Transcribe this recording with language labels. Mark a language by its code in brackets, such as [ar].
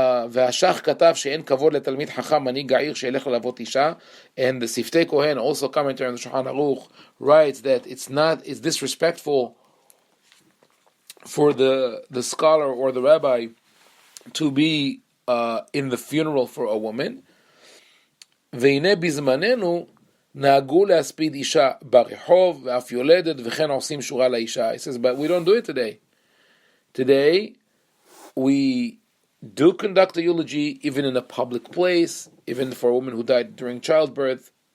[he] והשח כתב שאין כבוד לתלמיד חכם מנהיג העיר שילך ללוות אישה, [en] and the Siftei Kohen, also commentary on the shulchan-aruch, writes that it's disrespectful for the scholar or the rabbi to be in the funeral for a woman. [he] והנה בזמננו נהגו להספיד אישה ברחוב ואף יולדת וכן עושים שורה לאישה. [en] He says, but we don't do it today. Today we do conduct a eulogy even in a public place, even for a woman who died during childbirth.